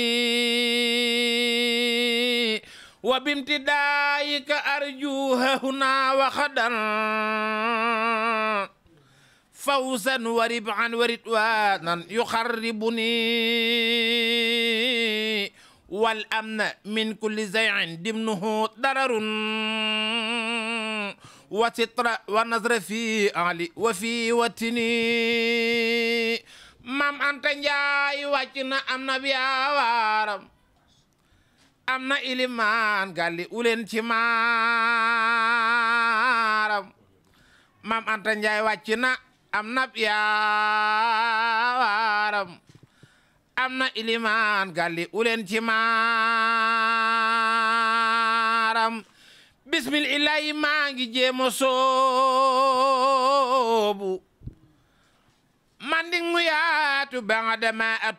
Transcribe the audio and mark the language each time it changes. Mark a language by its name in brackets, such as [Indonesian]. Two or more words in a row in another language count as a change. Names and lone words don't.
[Arabic] وبامتداحك أرجو ها هنا وغدا فوزا وربحا ورضوانا يقربني والأمن من كل شيء ضمنه ضرر وسترا ونظرة في آلي وفي وطني [Wolof] Maam Anta Njaay wàcc na am na biyaawaram am na ilimaan galli uleen ci maaram Maam Anta Njaay wàcc na am na yaawaram am na ilimaan galli uleen ci maaram bismillahi maa ngi jéema soobu manding mu yaatu ba nga dama